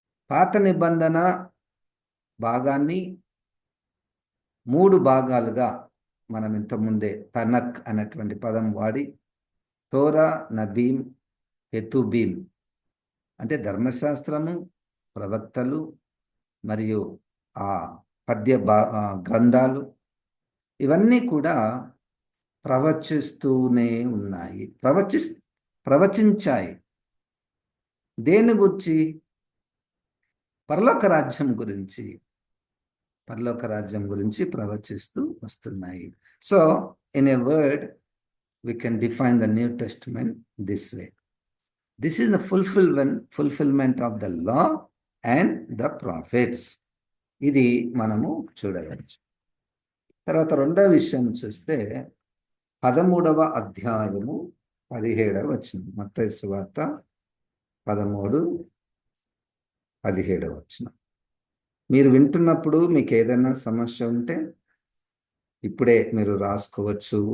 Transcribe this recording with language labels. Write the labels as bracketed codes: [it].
[te] పాత నిబంధన భాగాన్ని 3 భాగాలుగా మనం ఇంతకుముందే తనక్ అనేటువంటి పదం వాడి తోరా, నబీం, హెతుబీం అంటే ధర్మశాస్త్రము, ప్రవక్తలు మరియు ఆ పద్య గ్రంథాలు ఇవన్నీ కూడా ప్రవచిస్తూనే ఉన్నాయి, ప్రవచించాయి. దేని గురించి? పరలోక రాజ్యం గురించి, పరలోక రాజ్యం గురించి ప్రవచిస్తూ వస్తున్నాయి. [en] So in a word we can define the New Testament this way. This is the fulfillment of the law and the prophets. [te] ఇది మనము చూడవచ్చు. తర్వాత రెండవ విషయం చూస్తే 13వ అధ్యాయము 17వ వచనం, మత్తయి సువార్త 13:17 వచనం. మీరు వింటున్నప్పుడు మీకు ఏదైనా సమస్య ఉంటే ఇప్పుడే మీరు రాసుకోవచ్చు.